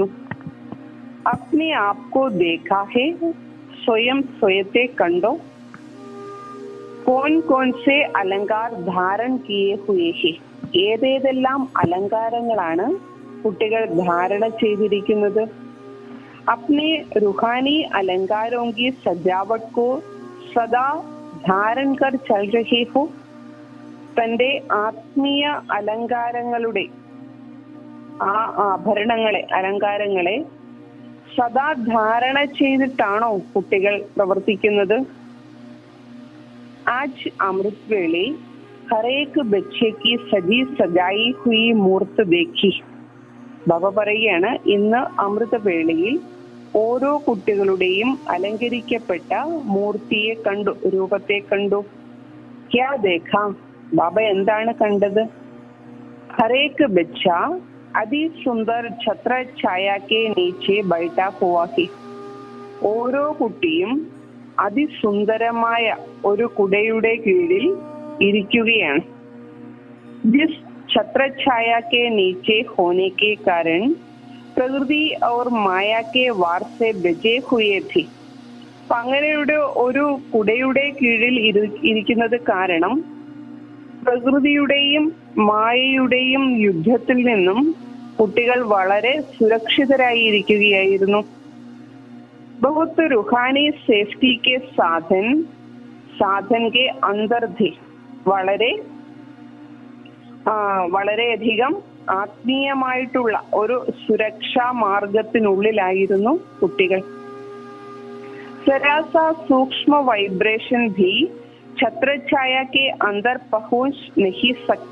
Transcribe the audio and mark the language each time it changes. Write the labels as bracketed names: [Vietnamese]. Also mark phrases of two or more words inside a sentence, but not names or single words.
[Hindi] अपने आपको देखा है, [Malayalam] സ്വയം സ്വയത്തെ കണ്ടോ. [Hindi] कौन कौन से अलंकार धारण किए हुए है. [Malayalam] ഏതേതെല്ലാം അലങ്കാരങ്ങളാണ് കുട്ടികൾ ധാരണ ചെയ്തിരിക്കുന്നത്. [Hindi] अपने रूहानी अलंकारों की सजावट को सदा धारण कर चल रहे हो. [Malayalam] തന്റെ ആത്മീയ അലങ്കാരങ്ങളുടെ ആ ആഭരണങ്ങളെ അലങ്കാരങ്ങളെ സദാ ധാരണ ചെയ്തിട്ടാണോ കുട്ടികൾ പ്രവർത്തിക്കുന്നത്. [Hindi] आज अमृत वेले हर एक बच्चे की सजी सजाई हुई मूर्त देखी. [Malayalam] ബാബ പറയുകയാണ്, ഇന്ന് അമൃതവേളയിൽ ഓരോ കുട്ടികളുടെയും അലങ്കരിക്കപ്പെട്ട മൂർത്തിയെ കണ്ടു, രൂപത്തെ കണ്ടു. [Hindi] क्या देखा. [Malayalam] ബാബ എന്താണ് കണ്ടത്. [Hindi] हरेक बच्चा अतिसुंदर छत्र छाया के नीचे बैठा हुआ है. [Malayalam] ഓരോ കുട്ടിയും അതിസുന്ദരമായ ഒരു കുടയുടെ കീഴിൽ ഇരിക്കുകയാണ്. [Hindi] जिस छत्रछाया के नीचे होने के कारण प्रकृति और माया के वार से बचे हुए थे. [Malayalam] അങ്ങനെയുടെ ഒരു കുടയുടെ കീഴിൽ ഇരിക്കുന്നത് കാരണം പ്രകൃതിയുടെയും മായയുടെയും യുദ്ധത്തിൽ നിന്നും കുട്ടികൾ വളരെ സുരക്ഷിതരായി ഇരിക്കുകയായിരുന്നു. [Hindi] बहुत रूहानी सेफ्टी के साधन के अंदर थे. [Malayalam] വളരെയധികം ആത്മീയമായിട്ടുള്ള ഒരു സുരക്ഷാ മാർഗത്തിനുള്ളിലായിരുന്നു കുട്ടികൾ. [Hindi] ज़रा सा सूक्ष्म वाइब्रेशन भी छत्रछाया के अंदर पहुँच नहीं सकता.